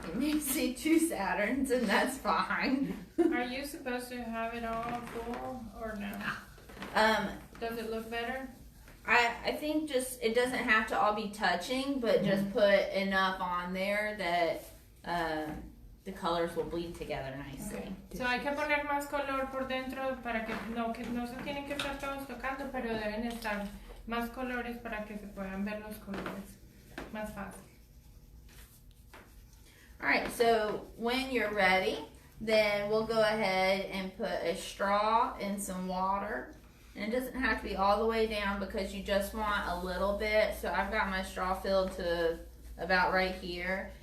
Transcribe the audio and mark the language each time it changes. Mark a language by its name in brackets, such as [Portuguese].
[English] You may see two Saturns, and that's fine. Are you supposed to have it all full or no? Does it look better? I think just it doesn't have to all be touching, but just put enough on there that the colors will bleed together nicely. Okay. [Spanish] So hay que poner más color por dentro para que no se tienen que estar todos tocando, pero deben estar más colores para que se puedan ver los colores más fácil. [English] Alright, so when you're ready, then we'll go ahead and put a straw in some water. And it doesn't have to be all the way down because you just want a little bit. So I've got my straw filled to about right here.